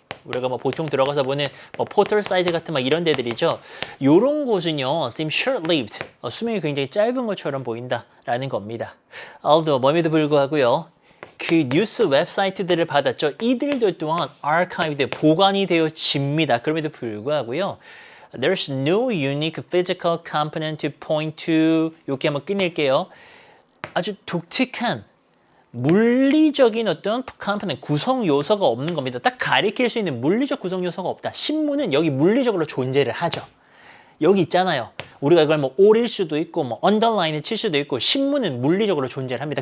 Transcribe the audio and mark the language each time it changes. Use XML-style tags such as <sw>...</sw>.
<ko>우리가 뭐 보통 들어가서 보는 뭐 포털 사이트 같은 막 이런 데들이죠. 요런 곳은요,</ko> <en>seem short-lived.</en> <ko>수명이 굉장히 짧은 것처럼 보인다라는 겁니다. although 뭐에도 불구하고요. 그 뉴스 웹사이트들을 받았죠. 이들도 또한 archived, 보관이 되어집니다. 그럼에도 불구하고요.</ko> <en>There's no unique physical component to point to.</en> <ko>이렇게 한번 끊을게요. 아주 독특한 물리적인 어떤 컴포넌트 구성 요소가 없는 겁니다. 딱 가리킬 수 있는 물리적 구성 요소가 없다. 신문은 여기 물리적으로 존재를 하죠. 여기 있잖아요. 우리가 이걸 뭐 올일 수도 있고 뭐 언더라인을 칠 수도 있고 신문은 물리적으로 존재를 합니다.</ko>